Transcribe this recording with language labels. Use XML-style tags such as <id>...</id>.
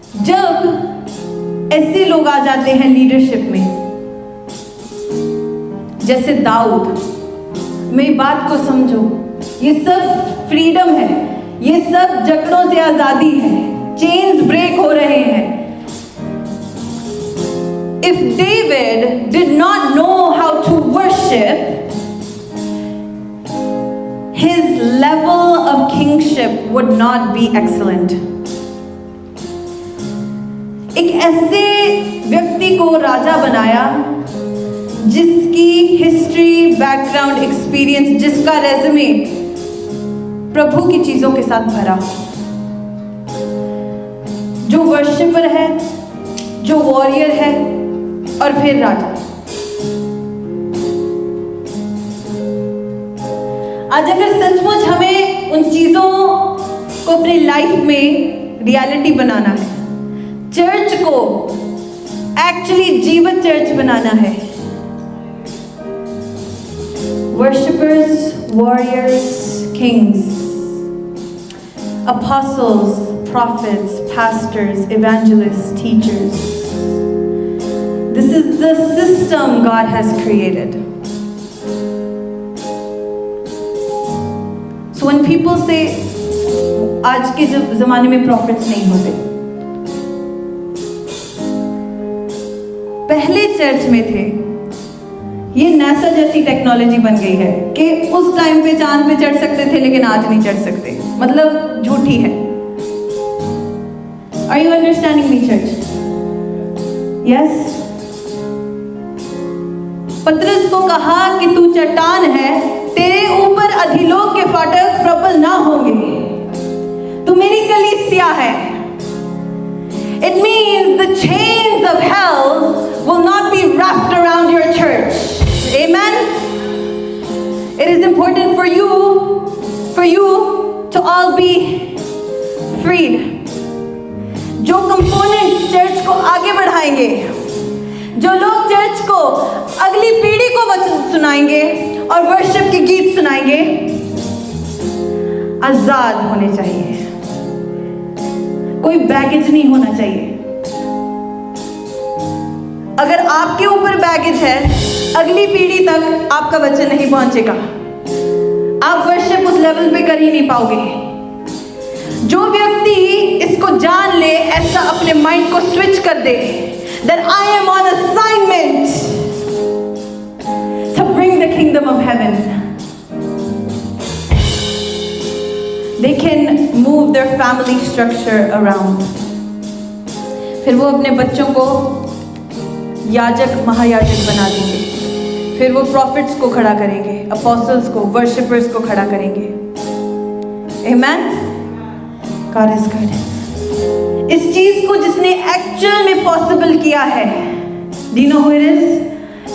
<hi>जब ऐसे लोग आ जाते हैं लीडरशिप में, जैसे दाऊद, मेरी बात को समझो, ये सब फ्रीडम है, ये सब जकड़ों से आजादी है, चेन्स ब्रेक हो रहे हैं।</hi> <en>If David did not know how to worship, his level of kingship would not be excellent.</en> <hi>एक ऐसे व्यक्ति को राजा बनाया जिसकी हिस्ट्री, बैकग्राउंड, एक्सपीरियंस, जिसका रेज़्यूमे प्रभु की चीजों के साथ भरा हो, जो वर्शिपर है, जो वॉरियर है, और फिर राजा। आज अगर सचमुच हमें उन चीजों को अपनी लाइफ में रियलिटी बनाना है, चर्च को एक्चुअली जीवित चर्च बनाना है, worshippers, warriors, Kings, apostles, prophets, pastors, evangelists, teachers.</hi> <en>This is the system God has created. So when people say</en> <hi>आज के ज़माने में prophets नहीं होते, पहले चर्च में थे। ये नासा जैसी टेक्नोलॉजी बन गई है कि उस टाइम पे चांद पे चढ़ सकते थे लेकिन आज नहीं चढ़ सकते, मतलब झूठी है।</hi> <en>Are you understanding me, church? Yes?</en> <hi>पतरस को कहा कि तू चट्टान है, तेरे ऊपर अधोलोक के फाटक प्रबल ना होंगे, तू मेरी कलीसिया है।</hi> <en>It means the chains of hell will not be wrapped around your church. Amen? It is important for you to all be freed.</en> <hi>जो कंपोनेंट्स चर्च को आगे बढ़ाएंगे, जो लोग चर्च को अगली पीढ़ी को वचन सुनाएंगे और वर्शिप के गीत सुनाएंगे, आजाद होने चाहिए, कोई बैगेज नहीं होना चाहिए। अगर आपके ऊपर बैगेज है, अगली पीढ़ी तक आपका वचन नहीं पहुंचेगा, आप वर्शिप उस लेवल पे कर ही नहीं पाओगे। जो व्यक्ति इसको जान ले, ऐसा अपने माइंड को स्विच कर दे,</hi> <en>that I am on assignment to bring the kingdom of heaven, they can move their family structure around.</en> <hi>फिर वो अपने बच्चों को याजक, महायाजक बना देंगे, फिर वो प्रॉफिट्स को खड़ा करेंगे, अपोस्टल्स को, वर्शिपर्स को खड़ा करेंगे।</hi> <en>Amen? God is good.</en> <hi>इस चीज को जिसने एक्चुअल में पॉसिबल किया है,</hi> <en>do you know who it is?</en>